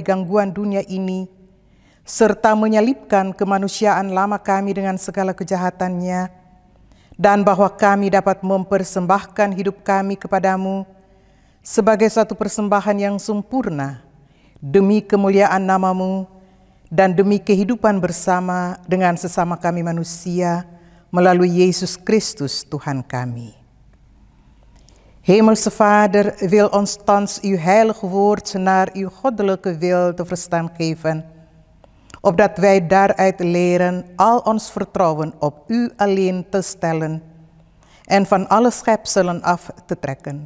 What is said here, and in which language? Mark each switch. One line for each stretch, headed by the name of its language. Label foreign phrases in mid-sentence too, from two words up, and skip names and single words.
Indonesian: gangguan dunia ini, serta menyelipkan kemanusiaan lama kami dengan segala kejahatannya, dan bahwa kami dapat mempersembahkan hidup kami kepadamu sebagai satu persembahan yang sempurna, demi kemuliaan nama-Mu, dan demi kehidupan bersama dengan sesama kami manusia, melalui Yesus Kristus Tuhan kami.
Dutch: Hemelse Vader, wil ons thans uw heilig woord naar uw goddelijke wil te verstaan geven, opdat wij daaruit leren al ons vertrouwen op u alleen te stellen en van alle schepselen af te trekken.